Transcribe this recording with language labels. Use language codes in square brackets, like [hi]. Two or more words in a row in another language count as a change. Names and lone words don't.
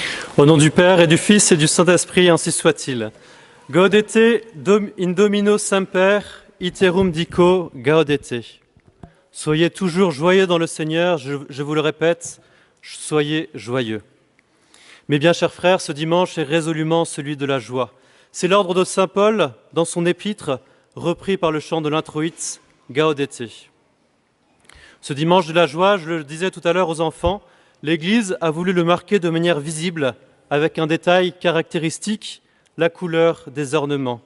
[fr] Au nom du Père et du Fils et du Saint-Esprit, ainsi soit-il. [la] Gaudete in Domino Semper, iterum dico gaudete. [fr] Soyez toujours joyeux dans le Seigneur, je vous le répète, soyez joyeux. Mes bien chers frères, ce dimanche est résolument celui de la joie. C'est l'ordre de saint Paul dans son épître, repris par le chant de l'introïte, Gaudete. Ce dimanche de la joie, je le disais tout à l'heure aux enfants, l'Église a voulu le marquer de manière visible, avec un détail caractéristique, la couleur des ornements.